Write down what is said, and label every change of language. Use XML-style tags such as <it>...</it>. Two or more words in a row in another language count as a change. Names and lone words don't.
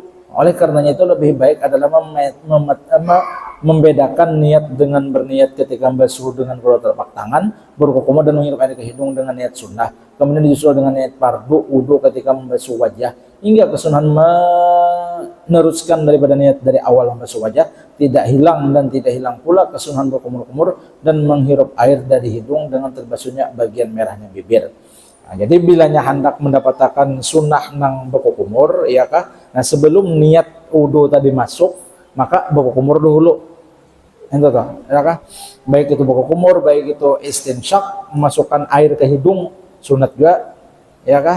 <id>Oleh karenanya itu lebih baik adalah membedakan niat dengan berniat ketika membasuh dengan kedua telapak tangan, berkumur dan menghirup air ke hidung dengan niat sunnah. Kemudian disusul dengan niat fardu wudu ketika membasuh wajah, hingga kesunahan meneruskan daripada niat dari awal membasuh wajah tidak hilang, dan tidak hilang pula kesunahan berkumur-kumur dan menghirup air dari hidung dengan terbasuhnya bagian merahnya bibir. Nah, jadi bilanya hendak mendapatkan sunnah nang berkumur, ya kah? Nah, sebelum niat wudu tadi masuk, maka berkumur dulu. Itu toh, ya kah? Baik itu berkumur, baik itu istinsyak, memasukkan air ke hidung, sunat juga, ya kah?</id>